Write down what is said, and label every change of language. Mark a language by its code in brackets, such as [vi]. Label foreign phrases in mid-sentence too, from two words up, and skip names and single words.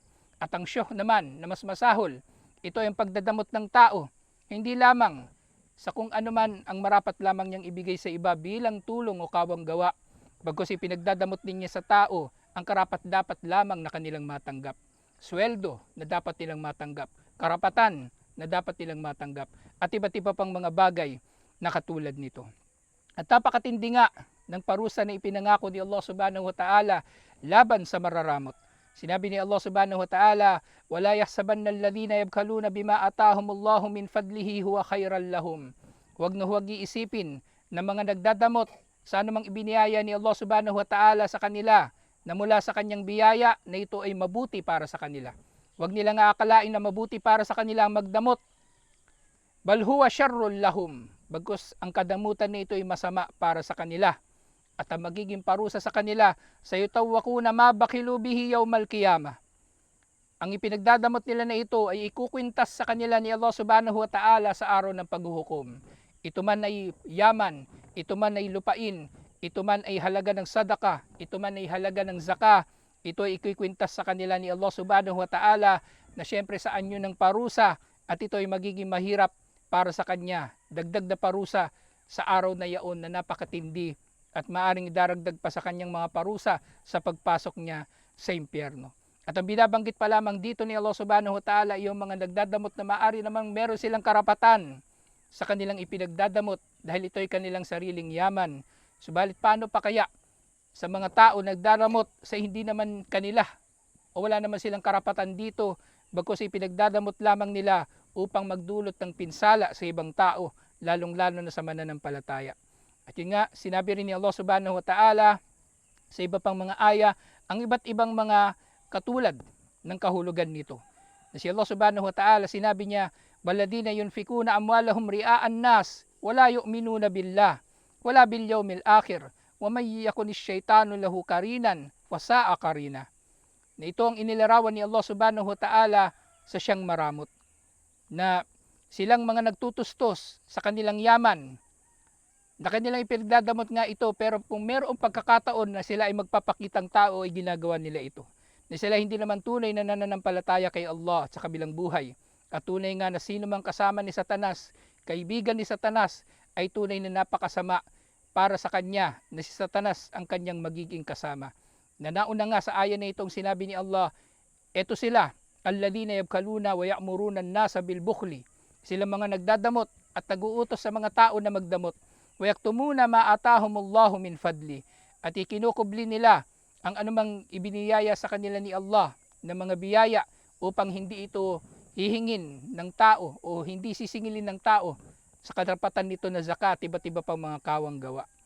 [tl] At ang syuh naman na mas masahol, ito ay ang pagdadamot ng tao, hindi lamang sa kung ano man ang marapat lamang niyang ibigay sa iba bilang tulong o kawang gawa, bagkus ipinagdadamot din niya sa tao ang karapat-dapat lamang na kanilang matanggap. Sweldo na dapat nilang matanggap, karapatan na dapat nilang matanggap, at iba't iba pang mga bagay na katulad nito. At napakatindi nga ng parusa na ipinangako ni Allah [ar] سبحانه وتعالى [tl] laban sa mararamot. Sinabi ni [ar] Allah سبحانه وتعالى, "ولا يحسبن الذين يبخلون بما آتاهم الله من فضله هو خيرا لهم." [tl] Huwag na huwag iisipin na mga nagdadamot sa anumang ibiniyaya ni Allah [ar] سبحانه وتعالى [tl] sa kanila na mula sa kanyang biyaya na ito ay mabuti para sa kanila. Huwag nilang aakalain na mabuti para sa kanila ang magdamot. [ar] بل هو شر لهم. [tl] Bagkus ang kadamutan na ito ay masama para sa kanila. At ang magiging parusa sa kanila, [ar] سيطوقون ما بخلوا به يوم القيامة. [tl] Ang ipinagdadamot nila na ito ay ikukwintas sa kanila ni Allah [ar] سبحانه وتعالى [tl] sa araw ng paghuhukom. Ito man ay yaman, ito man ay lupain, ito man ay halaga ng sadaka, ito man ay halaga ng zaka, ito ay ikukwintas sa kanila ni Allah [ar] سبحانه وتعالى [tl] na syempre sa anyo ng parusa at ito ay magiging mahirap para sa kanya. Dagdag na parusa sa araw na yaon na napakatindi at maaring idaragdag pa sa kanyang mga parusa sa pagpasok niya sa impyerno. At ang binabanggit pa lamang dito ni Allah [ar] سبحانه وتعالى [tl] yung mga nagdadamot na maaari namang meron silang karapatan sa kanilang ipinagdadamot dahil ito ay kanilang sariling yaman. Subalit paano pa kaya sa mga tao nagdadamot sa hindi naman kanila o wala naman silang karapatan dito bagkus ipinagdadamot lamang nila upang magdulot ng pinsala sa ibang tao, lalong-lalo na sa mananampalataya. At yun nga, sinabi rin ni Allah [ar] سبحانه وتعالى [tl] sa iba pang mga aya, ang iba't ibang mga katulad ng kahulugan nito. Na si Allah [ar] سبحانه وتعالى, [tl] sinabi niya, [ar] "والذين ينفقون أموالهم رئاء الناس ولا يؤمنون بالله ولا باليوم الآخر ومن يكن الشيطان له قرينا فساء قرينا." [tl] Na ito ang inilarawan ni Allah [ar] سبحانه وتعالى [tl] sa siyang maramot. Na silang mga nagtutustos sa kanilang yaman, na kanilang ipinagdadamot nga ito, pero kung mayroong pagkakataon na sila ay magpapakitang tao ay ginagawa nila ito. Na sila hindi naman tunay na nananampalataya kay Allah sa kabilang buhay. At tunay nga na sino mang kasama ni Satanas, kaibigan ni Satanas, ay tunay na napakasama para sa kanya na si Satanas ang kanyang magiging kasama. Na nauna nga sa aya na itong sinabi ni Allah, eto sila, [ar] الذين يبخلون ويأمرون الناس بالبخل. [tl] Sila mga nagdadamot at naguutos sa mga tao na magdamot. [ar] ويكتمون ما آتاهم الله من فضل. [tl] At ikinukubli nila ang anumang ibiniyaya sa kanila ni Allah na mga biyaya upang hindi ito hihingin ng tao o hindi sisingilin ng tao sa karapatan nito na zakat, iba't iba pang mga kawang gawa.